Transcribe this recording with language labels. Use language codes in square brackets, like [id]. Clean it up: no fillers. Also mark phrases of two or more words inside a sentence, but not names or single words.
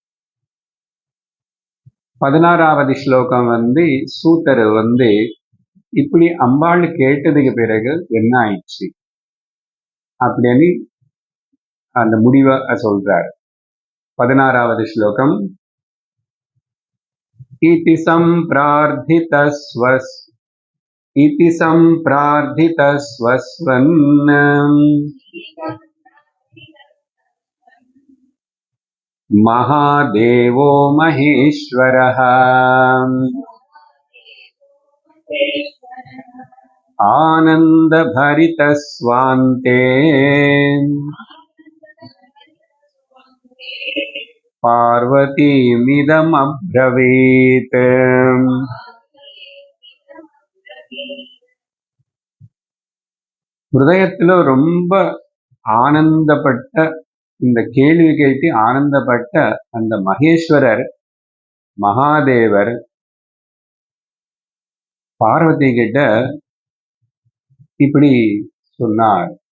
[ta] 16வது ஸ்லோகம் வந்து சூத்தர் வந்து இப்படி அம்பாள் கேட்டதுக்கு பிறகு என்ன ஆயிடுச்சு அப்படின்னு அந்த முடிவை சொல்றார். 16வது ஸ்லோகம், [sa] इति सम्प्रार्थितस्वस्वन् महादेवो महेश्वरः आनन्दभरितस्वान्ते பார்வதிமிதமப்ரவீத். [ta] ஹிருதயத்துல ரொம்ப ஆனந்தப்பட்ட இந்த கேள்வி கேட்டு ஆனந்தப்பட்ட அந்த மகேஸ்வரர் மகாதேவர் பார்வதி கிட்ட இப்படி சொன்னார்.